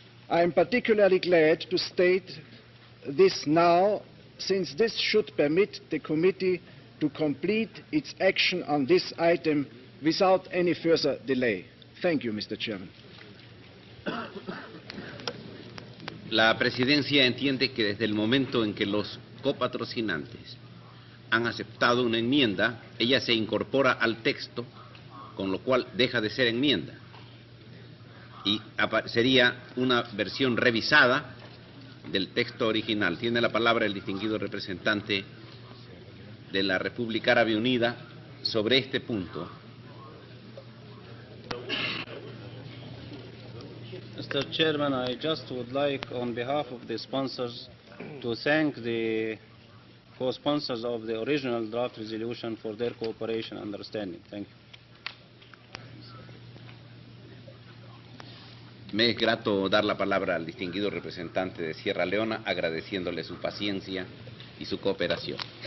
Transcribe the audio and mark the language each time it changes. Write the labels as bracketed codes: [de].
[en] I am particularly glad to state this now, since this should permit the committee to complete its action on this item without any further delay. Thank you, Mr. Chairman. [es] La Presidencia entiende que desde el momento en que los copatrocinantes han aceptado una enmienda, ella se incorpora al texto, con lo cual deja de ser enmienda. Y sería una versión revisada del texto original. Tiene la palabra el distinguido representante de la República Árabe Unida sobre este punto. [en] Mr. Chairman, I just would like, on behalf of the sponsors, to thank the co-sponsors of the original draft resolution for their cooperation and understanding. Thank you. [es] Me es grato dar la palabra al distinguido representante de Sierra Leona, agradeciéndole su paciencia y su cooperación.